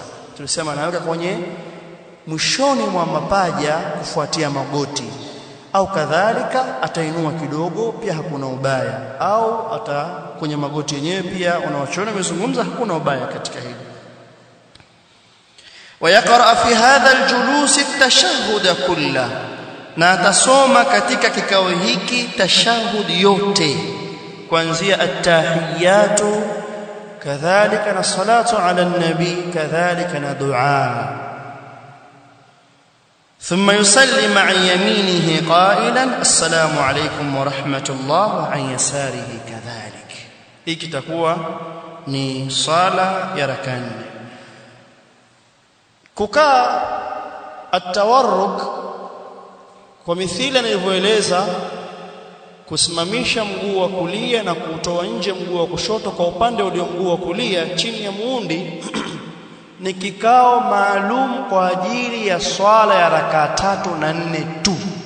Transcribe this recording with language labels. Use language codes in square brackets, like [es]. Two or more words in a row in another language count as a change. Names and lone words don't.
[sw] Tulisema anaweka kwenye mwishoni mwa mapaja kufuatia magoti, au kadhalika atainua kidogo, pia hakuna ubaya, au ata kwenye magoti yenyewe pia. Unawachoona wamezungumza, hakuna ubaya katika hili. [ar] ويقرأ في هذا الجلوس التشهد كله, [sw] na atasoma katika kikao hiki tashahudi yote, kuanzia at-tahiyatu, kadhalika na [ar] الصلاة على النبي, [sw] kadhalika na dua. [ar] ثم يسلم عن يمينه قائلا السلام عليكم ورحمة الله وعن يساره كذلك. [sw] Hii kitakuwa ni sala ya raka 4. Kukaa at-tawarruk kwa mithili nilivyoeleza, kusimamisha mguu wa kulia na kutoa nje mguu wa kushoto kwa upande ulio mguu wa kulia chini ya muundi ni kikao maalum kwa ajili ya swala ya raka 3 na 4 tu.